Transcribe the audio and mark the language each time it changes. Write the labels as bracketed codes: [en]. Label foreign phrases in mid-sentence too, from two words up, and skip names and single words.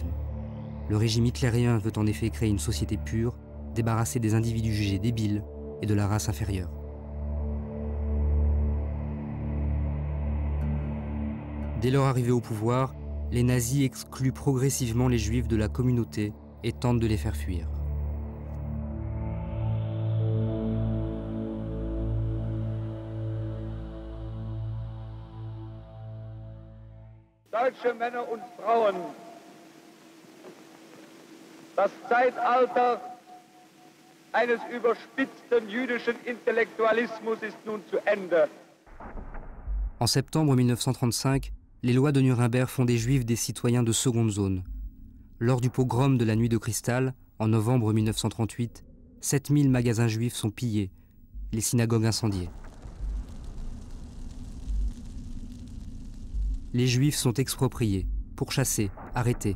[fr] Le régime hitlérien veut en effet créer une société pure, débarrassée des individus jugés débiles et de la race inférieure. Dès leur arrivée au pouvoir, les nazis excluent progressivement les juifs de la communauté et tentent de les faire fuir. [de] Deutsche Männer und Frauen, das Zeitalter eines überspitzten jüdischen Intellektualismus ist nun zu Ende. [fr] En septembre 1935, les lois de Nuremberg font des Juifs des citoyens de seconde zone. Lors du pogrom de la Nuit de Cristal, en novembre 1938, 7000 magasins juifs sont pillés, les synagogues incendiées. Les Juifs sont expropriés, pourchassés, arrêtés.